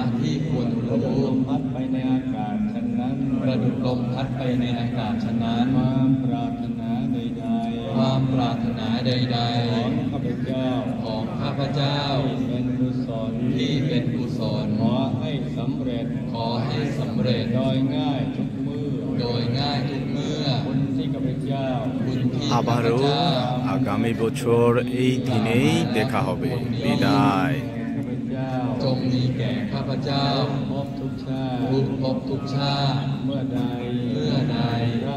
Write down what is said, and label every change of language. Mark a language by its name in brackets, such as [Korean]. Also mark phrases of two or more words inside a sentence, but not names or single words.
[Thai] ที่ควรรู้ประดุจลมพัดไปในอากาศฉะนั้นประดุจลมพัดไปในอากาศฉะนั้นความปรารถนาใดๆของข้าพเจ้าที่เป็นกุศลขอให้สำเร็จโดยง่ายทุกเมื่อคุณที่ข้าพเจ้า [Bangla] আবারও আগামী বছর এই দিনেই দেখা হবে বিদায় [Thai] จงมีแก่ข้าพเจ้าพบทุกชาติเมื่อใด